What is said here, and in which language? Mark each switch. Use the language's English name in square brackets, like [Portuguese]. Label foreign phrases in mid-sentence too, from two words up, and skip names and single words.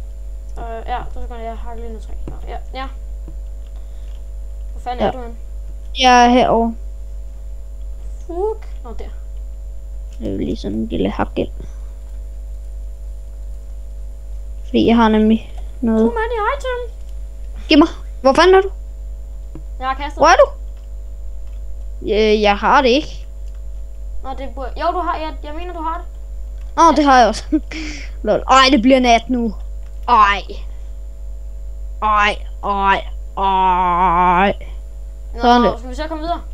[Danish] Ja, så skal jeg hakke lige noget træ. Ja. Hvor fanden er du henne? Jeg er herovre. Fuck. Der. Det er jo lige sådan en lille hak ind. Fordi jeg har nemlig noget. [English] Too many item. [Danish] Giv mig. Hvor fanden er du? Jeg har kastet. Hvor er du? Jeg har det ikke. Nå, det burde. Jo, du har. Jeg mener, du har det. Det har jeg også. Lol. Det bliver nat nu. Nå, skal vi så komme videre?